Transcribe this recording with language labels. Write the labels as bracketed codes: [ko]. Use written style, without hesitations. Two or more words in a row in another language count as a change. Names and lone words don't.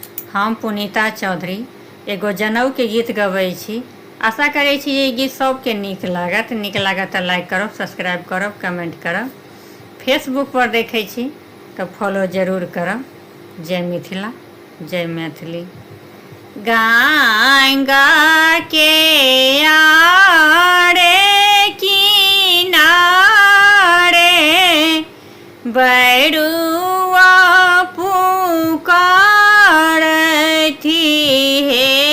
[mai] हम पुनीता चौधरी एगो जनऊ के गीत गबै छी। आशा करै छी ये गीत सबके नीक लागत तऽ लाइक करब, सब्सक्राइब करब, कमेंट करब। फेसबुक पर देखै छी तऽ फॉलो जरूर करब। जय मिथिला, जय मैथिली। गंगा के आरे किनारे बैरुआ पुकारथी हे।